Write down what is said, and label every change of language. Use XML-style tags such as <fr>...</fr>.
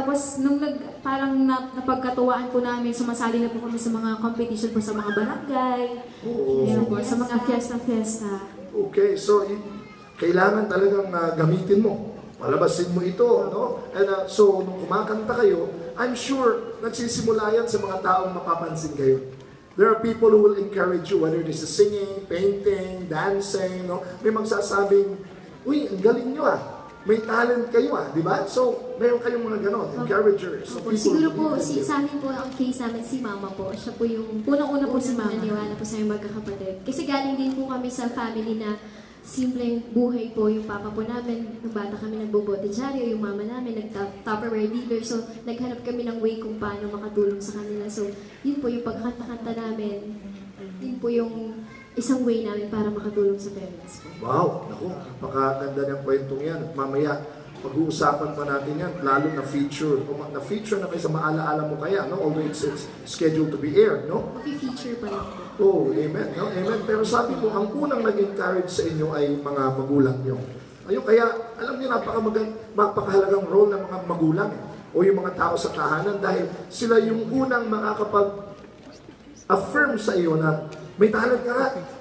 <tl>Tapos nung parang napagkatuwaan po namin, sumasali na po kami sa mga competition po sa mga barangay. Yan po, sa mga fiesta-fiesta. Okay, so kailangan talagang gamitin mo. Malabasin mo ito, no?</tl> <en>And so</en> <tl>nung kumakanta kayo,</tl> <en>I'm sure</en> <tl>nagsisimula yan sa mga taong mapapansin kayo.</tl> <en>There are people who will encourage you, whether this is singing, painting, dancing, no?</en> <tl>May magsasabing, uy, ang galing nyo ah. May talent kayo ah, di ba? So, meron kayong mga ganon, encouragers. So, siguro po, sa amin po, ang case namin, si Mama po. Siya po yung, unang-una po si Mama. Naniwala po sa aming magkakapatid. Kasi galing din po kami sa family na simpleng buhay po. Yung papa po namin, nung bata kami nagbobotedyaryo, yung mama namin, nag-Tupperware dealer. So, naghanap kami ng way kung paano makatulong sa kanila. So, yun po yung pagkakanta-kanta namin. Yun po yung isang way namin para makatulong sa parents po. Wow! Naku, napakaganda ng kwentong yan. At mamaya, pag-uusapan pa natin yan, lalo na feature. Na-feature na kayo sa maalaala mo kaya, no?</tl> <en>Although it's scheduled to be aired, no?</en> <tl>Mag-feature pa lang po. Oh, amen, no? Amen. Pero sabi ko, ang unang nag-encourage sa inyo ay mga magulang nyo. Ayun, kaya, alam niyo, napakahalagang role ng mga magulang o yung mga tao sa tahanan dahil sila yung unang makakapag-affirm sa iyo na may talent ka nga.</tl>